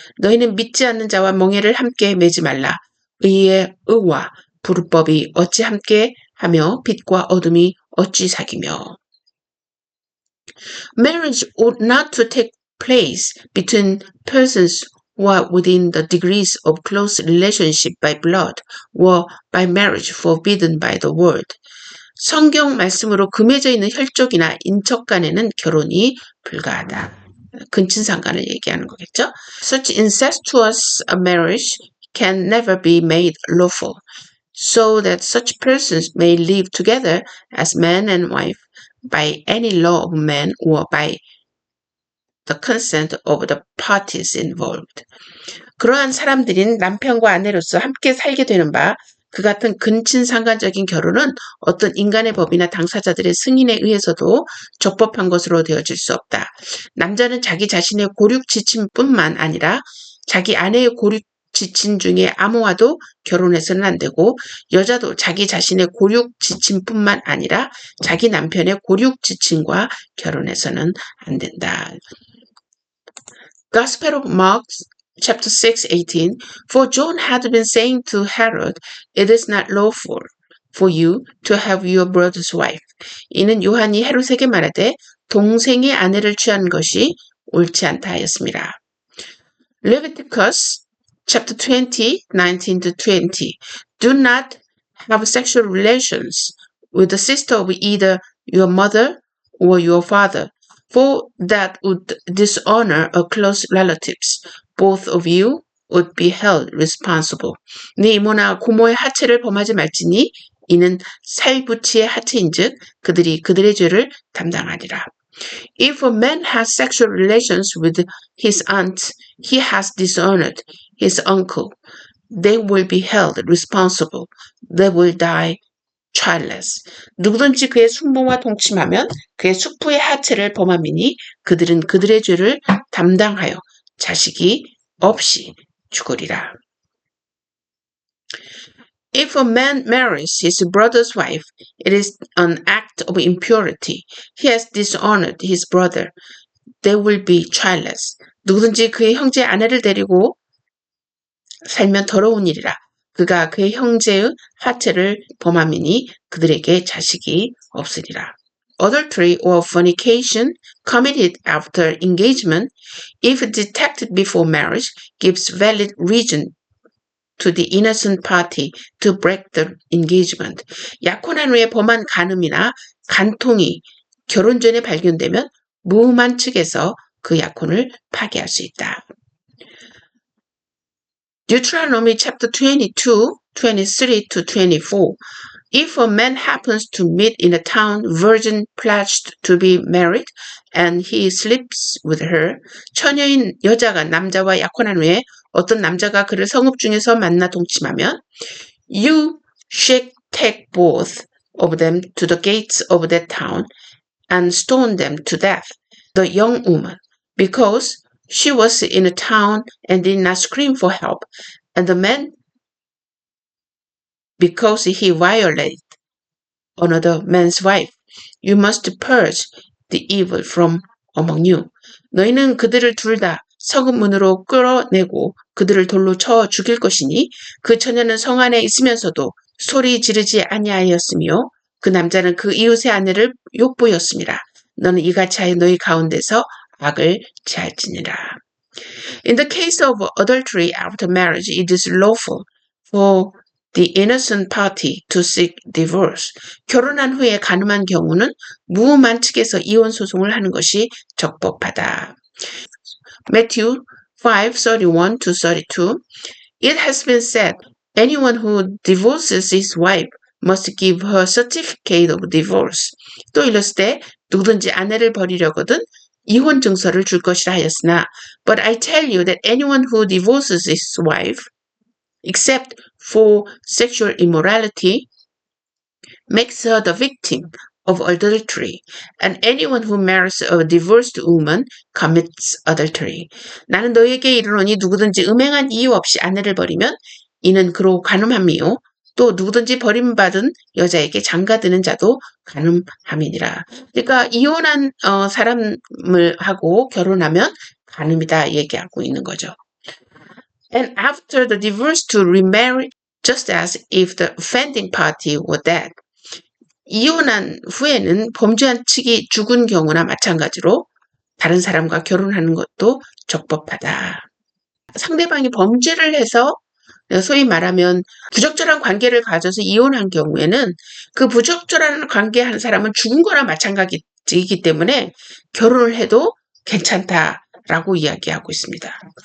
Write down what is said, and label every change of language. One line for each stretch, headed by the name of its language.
Korean: 너희는 믿지 않는 자와 멍에를 함께 매지 말라. 의의 의와 불법이 어찌 함께 하며 빛과 어둠이 어찌 사귀며.
English: Marriage ought not to take place between persons who are within the degrees of close relationship by blood or by marriage forbidden by the word.
Korean: 성경 말씀으로 금해져 있는 혈족이나 인척 간에는 결혼이 불가하다. 근친상간을 얘기하는 거겠죠.
English: Such incestuous marriage can never be made lawful, so that such persons may live together as man and wife by any law of man or by the consent of the parties involved.
Korean: 그러한 사람들인 남편과 아내로서 함께 살게 되는 바 그 같은 근친상간적인 결혼은 어떤 인간의 법이나 당사자들의 승인에 의해서도 적법한 것으로 되어질 수 없다. 남자는 자기 자신의 고륙지친뿐만 아니라 자기 아내의 고륙지친 중에 아무와도 결혼해서는 안 되고 여자도 자기 자신의 고륙지친뿐만 아니라 자기 남편의 고륙지친과 결혼해서는 안 된다.
English: Gospel of Mark Chapter 6, 18. For John had been saying to Herod, It is not lawful for you to have your brother's wife.
Korean: 이는 요한이 헤롯에게 말하되 동생의 아내를 취하는 것이 옳지 않다 하였습니다.
English: Leviticus chapter 20, 19 to 20. Do not have sexual relations with the sister of either your mother or your father, for that would dishonor a close relatives. Both of you would be held responsible.
Korean: 네 이모나 고모의 하체를 범하지 말지니 이는 살부치의 하체인즉 그들이 그들의 죄를 담당하리라.
English: If a man has sexual relations with his aunt, he has dishonored his uncle. They will be held responsible. They will die childless.
Korean: 누구든지 그의 숙모와 동침하면 그의 숙부의 하체를 범함이니 그들은 그들의 죄를 담당하여 자식이 없이 죽으리라.
English: If a man marries his brother's wife, it is an act of impurity. He has dishonored his brother. They will be childless.
Korean: 누구든지 그의 형제의 아내를 데리고 살면 더러운 일이라. 그가 그의 형제의 하체를 범함이니 그들에게 자식이 없으리라.
English: Adultery or fornication committed after engagement, if detected before marriage, gives valid reason to the innocent party to break the engagement.
Korean: 약혼한 후에 범한 간음이나 간통이 결혼 전에 발견되면 무음한 측에서 그 약혼을 파기할 수 있다.
English: Deuteronomy chapter 22, 23 to 24. If a man happens to meet in a town virgin pledged to be married and he sleeps with her,
Korean: 처녀인 여자가 남자와 약혼한 후에 어떤 남자가 그를 성읍 중에서 만나 동침하면
English: you shall take both of them to the gates of that town and stone them to death, the young woman, because she was in a town and did not scream for help, and the man because he violated another man's wife. You must purge the evil from among you.
Korean: 너희는 그들을 둘 다 성읍 문으로 끌어내고 그들을 돌로 쳐 죽일 것이니 그 처녀는 성 안에 있으면서도 소리 지르지 아니하였으며 그 남자는 그 이웃의 아내를 욕보였습니다. 너는 이같이 하여 너희 가운데서 악을 제할지니라.
English: In the case of adultery after marriage, it is lawful for the innocent party to seek divorce.
Korean: 결혼한 후에 간음한 경우는 무음한 측에서 이혼 소송을 하는 것이 적법하다.
English: Matthew 5:31-32. It has been said, anyone who divorces his wife must give her certificate of divorce.
Korean: 또 이르시되 누구든지 아내를 버리려거든 이혼 증서를 줄 것이라 하였으나
English: but I tell you that anyone who divorces his wife except for sexual immorality makes her the victim of adultery, and anyone who marries a divorced woman commits adultery.
Korean: 나는 너에게 이르노니 누구든지 음행한 이유 없이 아내를 버리면 이는 그로 간음함이요 또 누구든지 버림받은 여자에게 장가드는 자도 간음함이니라. 그러니까 이혼한 사람을 하고 결혼하면 간음이다 얘기하고 있는 거죠.
English: And after the divorce to remarry just as if the offending party were dead.
Korean: 이혼한 후에는 범죄한 측이 죽은 경우나 마찬가지로 다른 사람과 결혼하는 것도 적법하다. 상대방이 범죄를 해서 소위 말하면 부적절한 관계를 가져서 이혼한 경우에는 그 부적절한 관계한 사람은 죽은 거나 마찬가지이기 때문에 결혼을 해도 괜찮다라고 이야기하고 있습니다.